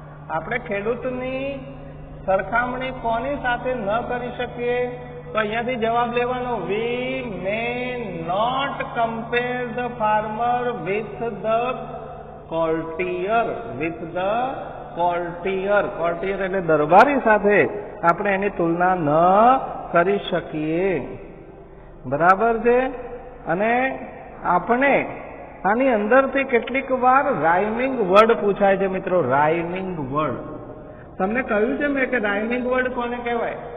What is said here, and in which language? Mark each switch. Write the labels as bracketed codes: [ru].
[gu] આપણે ખેડૂતની સરખામણી કોની સાથે ન કરી શકીએ? તો અહીંયાથી જવાબ લેવાનો. [en] We may not compare the farmer with the courtier. With the courtier. [gu] courtier એટલે દરબારી સાથે આપણે એની તુલના ન કરી શકીએ. બરાબર છે. અને આપણે આની અંદરથી કેટલીક વાર રાઇમિંગ વર્ડ પૂછાય છે મિત્રો. રાઇમિંગ વર્ડ તમને કહ્યું છે મેં કે રાઇમિંગ વર્ડ કોને કહેવાય?